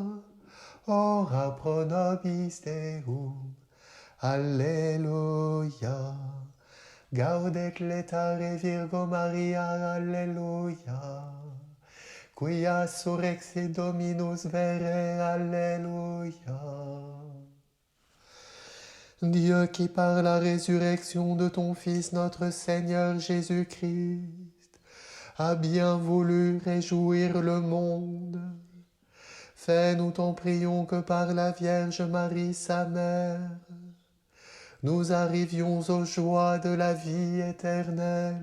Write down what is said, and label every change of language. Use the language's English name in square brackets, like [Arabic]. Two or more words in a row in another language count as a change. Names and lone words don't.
[Latin] Ora pro nobis Deum, alleluia. Gaudet letare Virgo Maria, alleluia. Quia surrexit Dominus vere, alleluia. [French] Dieu qui par la résurrection de ton Fils notre Seigneur Jésus-Christ a bien voulu réjouir le monde, fais, nous t'en prions, que par la Vierge Marie, sa mère, nous arrivions aux joies de la vie éternelle.